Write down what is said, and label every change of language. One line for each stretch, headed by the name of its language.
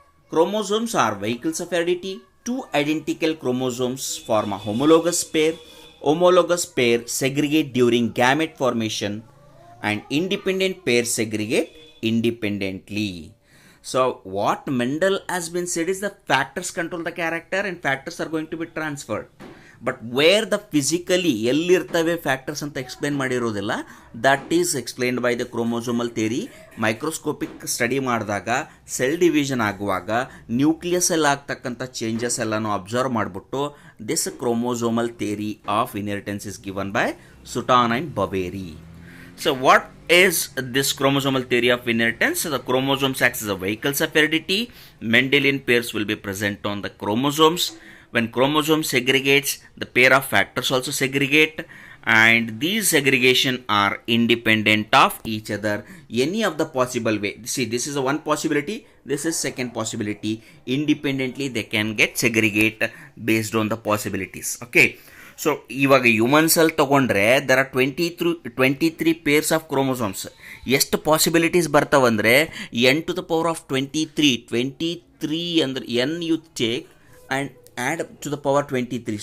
English: Chromosomes are vehicles of heredity. Two identical chromosomes form a homologous pair. Homologous pair segregate during gamete formation and independent pairs segregate independently. So what Mendel has been said is the factors control the character and factors are going to be transferred. But where the physically
Kannada: ಎಲ್ಲಿರ್ತವೆ factors ಅಂತ explain ಮಾಡಿರೋದಿಲ್ಲ,
English: That is explained by the chromosomal theory. Microscopic study
Kannada: ಮಾಡಿದಾಗ
English: cell division
Kannada: ಆಗುವಾಗ
English: nucleus
Kannada: ಅಲ್ಲಿ ಆಗ್ತಕ್ಕಂಥ
English: changes
Kannada: ಎಲ್ಲನೂ
English: observe
Kannada: ಮಾಡಿಬಿಟ್ಟು
English: This chromosomal theory of inheritance is given by Sutton and Boveri. So what is this chromosomal theory of inheritance? So the chromosomes acts as a vehicles of heredity. Mendelian pairs will be present on the chromosomes. When chromosome segregates, the pair of factors also segregate, and these segregation are independent of each other. Any of the possible way. See, this is a one possibility. This is second possibility. Independently, they can get segregate based on the possibilities. Okay. So
Kannada: ಇವಾಗ
English: ಹ್ಯೂಮನ್ಸಲ್ಲಿ
Kannada: ತೊಗೊಂಡ್ರೆ
English: There are 23 pairs of chromosomes.
Kannada: ಎಷ್ಟು
English: possibilities
Kannada: ಬರ್ತಾವಂದರೆ
English: n⁻23
Kannada: ಅಂದರೆ
English: N you take and add to the power 23.